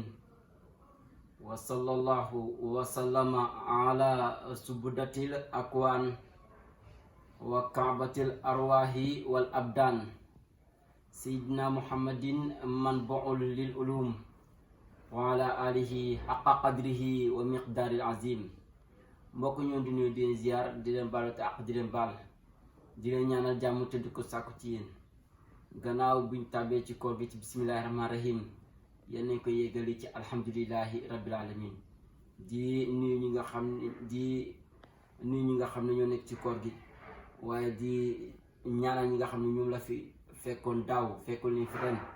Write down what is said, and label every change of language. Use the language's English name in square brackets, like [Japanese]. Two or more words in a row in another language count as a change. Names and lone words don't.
[Arabic] وصلى الله وسلم على زبدة الأكوان وكعبة الأرواح والأبدان. سيدنا محمد منبع العلوم وعلى آله حق قدره ومقدار العظيم. [Wolof] Mbokk ñoo di nuyu di leen ziar di leen baal te ak di leen baal di leen ñaanal jàmm te di ko sàkku ci yéen. Gannaaw buñ tàbbee ci koor gi ci [Arabic] بسم الله الرحمن الرحيم [Wolof] yéen nañ ko yégali ci [Arabic] الحمد لله رب العالمين. [Wolof] di nuyu ñi nga xam ne ñoo nekk ci koor gi, waaye di ñaanal ñi nga xam ne ñoom la fi fekkoon daaw fekkoon leen fi ren.